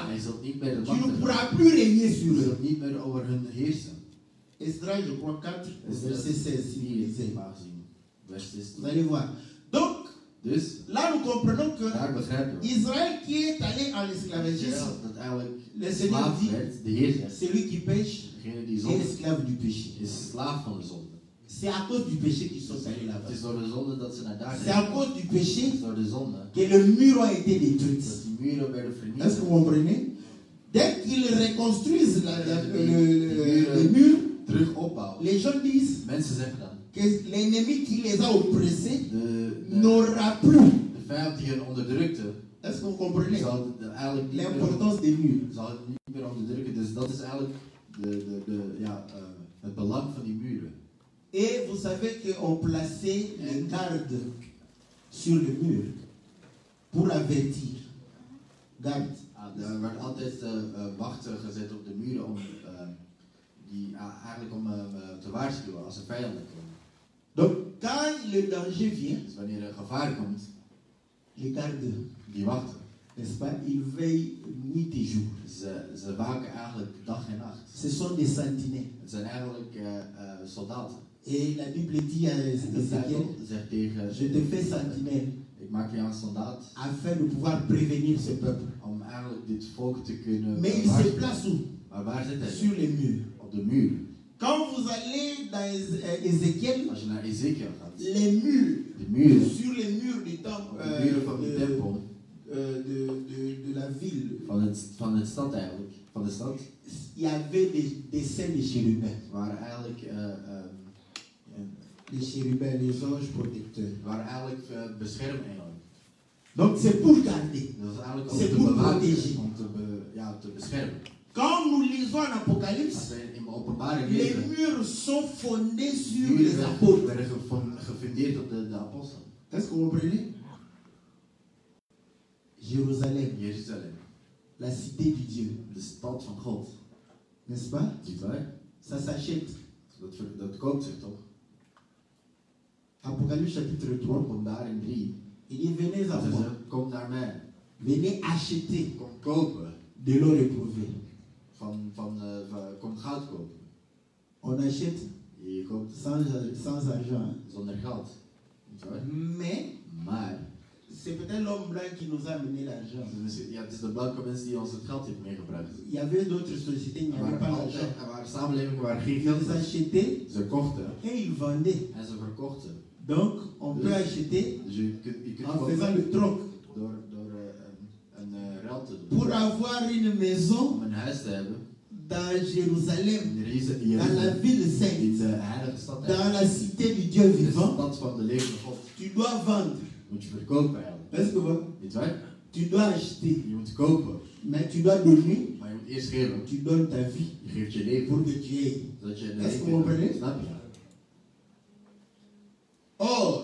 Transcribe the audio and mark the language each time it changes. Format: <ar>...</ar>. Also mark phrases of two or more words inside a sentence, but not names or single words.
<nl>Hij zult niet meer de</nl> <fr>Tu</fr> <nl>macht</nl> <fr>ne</fr> <nl>hebben.</nl> <fr>pourras plus régner sur</fr> <nl>Je</nl> <fr>eux.</fr> <nl>zult niet meer over hun heersen.</nl> <fr>Esdras, je crois, 4, verset 16, si vous</fr> <nl>Hier</nl> <fr>lisez.</fr> <nl>maar gezien.</nl> <fr>Vers 16. Vous allez voir. Donc,</fr> <nl>Dus,</nl> <fr>là, nous comprenons que</fr> <nl>daar begrijpen we.</nl> <fr>Israël qui est allé en esclavagisme,</fr> <nl>Israël, dat eigenlijk</nl> <fr>le Seigneur</fr> <nl>slaaf</nl> <fr>dit,</fr> <nl>werd, de Heer zegt,</nl> <fr>celui qui pêche</fr> <nl>degene die</nl> <fr>est</fr> <nl>zonde</nl> <fr>esclave du péché.</fr> <nl>is slaaf van de zonde.</nl> <fr>C'est à cause du péché qu'ils sont allés</fr> <nl>Het</nl> <fr>là-bas.</fr> <nl>is door de zonde dat ze naar daar</nl> <fr>C'est à</fr> <nl>zijn.</nl> <fr>cause du</fr> <nl>Het</nl> <fr>péché</fr> <nl>is door de zonde</nl> <fr>que les murs ont été détruits.</fr> <nl>dat die muren werden</nl> <fr>Est-ce que</fr> <nl>vernietigd.</nl> <fr>vous comprenez? Dès qu'ils reconstruisent le mur,</fr> <nl>Terug opbouwen.</nl> <fr>les gens disent</fr> <nl>Mensen zeggen dan,</nl> <fr>que l'ennemi qui les a oppressés</fr> <nl>de</nl> <fr>n'aura plus.</fr> <nl>vijand die hen onderdrukte,</nl> <fr>Est-ce que vous comprenez</fr> <nl>zal het eigenlijk niet meer,</nl> <fr>l'importance des murs?</fr> <nl>zal het niet meer onderdrukken. Dus dat is eigenlijk het belang van die muren.</nl> <fr>Et vous savez qu'on plaçait les gardes sur le mur pour avertir. Garde.</fr> <nl>Er werd altijd wachten gezet op de muren om eigenlijk om te waarschuwen als er vijanden komen.</nl> <fr>Donc, quand le danger vient,</fr> <nl>Dus wanneer er gevaar komt,</nl> <fr>les gardes,</fr> <nl>die wachten.</nl> <fr>n'est-ce pas, ils veillent nuit et jour.</fr> <nl>Ze waken eigenlijk dag en nacht.</nl> <fr>Ce sont des sentinelles.</fr> <nl>Het zijn eigenlijk soldaten.</nl> <fr>Et la Bible dit à</fr> <nl>De</nl> <fr>Ézéchiel,</fr> <nl>Bijbel zegt tegen,</nl> <fr>je te fais sentinelle</fr> <nl>ik maak je een soldaat</nl> <fr>afin de pouvoir prévenir ce peuple.</fr> <nl>om eigenlijk dit volk te kunnen</nl> <fr>Mais il se</fr> <nl>waarschuwen.</nl> <fr>place où?</fr> <nl>Maar Maar waar zit hij?</nl> <fr>Sur les murs.</fr> <nl>Op de muur.</nl> <fr>Quand vous allez dans Ézéchiel,</fr> <nl>Als je naar Ezekiel gaat,</nl> <fr>les murs,</fr> <nl>de muren,</nl> <fr>sur les murs du temple,</fr> <nl>op de muren van de tempel,</nl> <fr>de la ville,</fr> <nl>van het stad eigenlijk, van de stad,</nl> <fr>il y avait des scènes de chérubins.</fr> <nl>waren eigenlijk</nl> <fr>Les chérubins, les anges protecteurs.</fr> <nl>waren eigenlijk beschermengelen.</nl> <fr>Donc c'est pour garder.</fr> <nl>Dat is eigenlijk om</nl> <fr>C'est</fr> <nl>te</nl> <fr>pour</fr> <nl>bewaken,</nl> <fr>protéger.</fr> <nl>om te beschermen.</nl> <fr>Quand nous lisons en</fr> <nl>Als</nl> <fr>Apocalypse,</fr> <nl>wij in openbaring</nl> <fr>les</fr> <nl>lezen,</nl> <fr>murs sont fondés sur</fr> <nl>muren</nl> <fr>les apôtres.</fr> <nl>werden gefundeerd op de apostelen.</nl> <fr>Est-ce que vous comprenez? Jérusalem,</fr> <nl>Jeruzalem,</nl> <fr>la cité du Dieu,</fr> <nl>de stad van God.</nl> <fr>n'est-ce pas?</fr> <nl>Ziet waar?</nl> <fr>Ça s'achète.</fr> <nl>Dat koopt zich toch?</nl> <fr>Apocalypse chapitre 3.</fr> <nl>Openbaring 3.</nl> <fr>Il dit venez à moi,</fr> <nl>Kom naar mij.</nl> <fr>venez acheter</fr> <nl>Kom kopen.</nl> <fr>de l'or éprouvé.</fr> <nl>Kom goud kopen.</nl> <fr>On achète</fr> <nl>Je koopt</nl> <fr>sans argent. Hein.</fr> <nl>zonder geld. Niet waar?</nl> <fr>Mais c'est peut-être l'homme blanc qui nous a amené l'argent.</fr> <nl>Ja, het is de blanke mens die ons het geld heeft meegebracht.</nl> <fr>Il y avait d'autres sociétés, il n'y avait pas l'argent.</fr> <nl>Er waren samenlevingen waar geen geld</nl> <fr>Ils</fr> <nl>was.</nl> <fr>achetaient</fr> <nl>Ze kochten</nl> <fr>et ils vendaient.</fr> <nl>en ze verkochten.</nl> <fr>Donc on peut acheter</fr> <nl>Dus je kunt</nl> <fr>en faisant le troc.</fr> <nl>door een ruil te doen.</nl> <fr>Pour avoir une maison</fr> <nl>Om een huis te hebben</nl> <fr>dans Jérusalem,</fr> <nl>in</nl> <fr>dans la</fr> <nl>Jeruzalem,</nl> <fr>ville</fr> <nl>in</nl> <fr>sainte,</fr> <nl>de heilige stad,</nl> <fr>dans la cité du Dieu</fr> <nl>de</nl> <fr>vivant,</fr> <nl>stad van de levende God.</nl> <fr>tu dois vendre.</fr> <nl>Moet je verkopen eigenlijk.</nl> <fr>Est-ce que vous?</fr> <nl>Niet waar?</nl> <fr>Tu dois acheter,</fr> <nl>Je moet kopen,</nl> <fr>mais tu dois donner.</fr> <nl>maar je moet eerst geven.</nl> <fr>Tu donnes ta vie</fr> <nl>Je geeft je leven</nl> <fr>pour que tu aies.</fr> <nl>zodat je de</nl> <fr>Est-ce que vous</fr> <nl>leven</nl> <fr>comprenez?</fr> <nl>hebt. Snap je?</nl> <fr>Or,</fr>